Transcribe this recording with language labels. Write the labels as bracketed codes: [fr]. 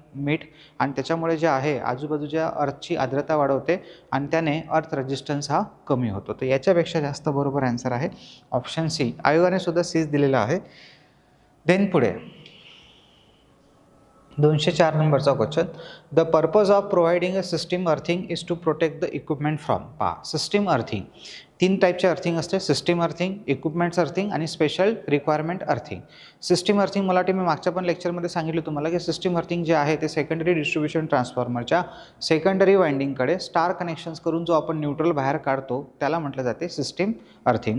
[mr] मीठ आणि त्याच्यामुळे जे आहे आजूबाजूच्या अर्थची आर्द्रता वाढवते आणि त्याने अर्थ रेजिस्टन्स हा कमी होतो. तर याच्यापेक्षा जास्त बरोबर आन्सर आहे ऑप्शन सी. आयोगाने सुद्धा सीच दिलेला आहे. देन पुढे 204 नंबरचा question. [en] The purpose of providing a system earthing is to protect the equipment from. [mr] पहा, सिस्टीम अर्थिंग 3 टाईपचे अर्थिंग असते. सिस्टीम अर्थिंग, इक्विपमेंट्स अर्थिंग आणि special requirement earthing. System earthing मला वाटते मी मागच्या पण लेक्चरमध्ये सांगितलं तुम्हाला की सिस्टीम अर्थिंग जे आहे ते सेकंडरी डिस्ट्रीब्युशन ट्रान्सफॉर्मरच्या सेकंडरी वाइंडिंगकडे स्टार कनेक्शन्स करून जो आपण न्यूट्रल बाहेर काढतो त्याला म्हटलं जाते सिस्टीम अर्थिंग.